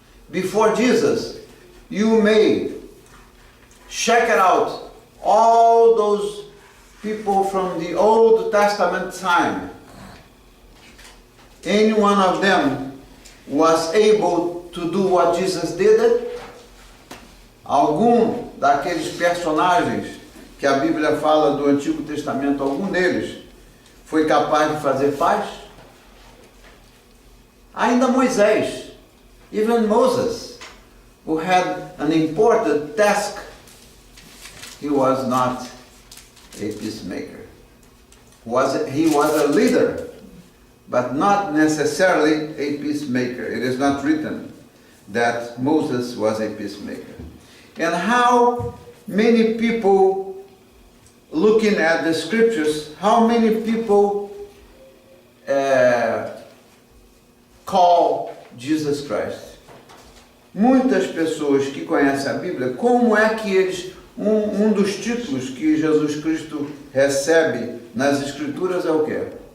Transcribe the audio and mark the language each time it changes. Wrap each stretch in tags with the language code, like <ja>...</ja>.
<en>Before Jesus, you may check it out, all those people from the Old Testament time, any one of them was able to do what Jesus did?</en> <pt>Algum daqueles personagens que a Bíblia fala do Antigo Testamento, algum deles foi capaz de fazer paz? Ainda Moisés,</pt> <en>even Moses, who had an important task, he was not a peacemaker. He was a leader, but not necessarily a peacemaker. It is not written that Moses was a peacemaker. And how many people, looking at the scriptures, how many people call Jesus Christ?</en> <pt>Muitas pessoas que conhecem a Bíblia, como é que eles, um dos títulos que Jesus Cristo recebe nas Escrituras é o quê?</pt>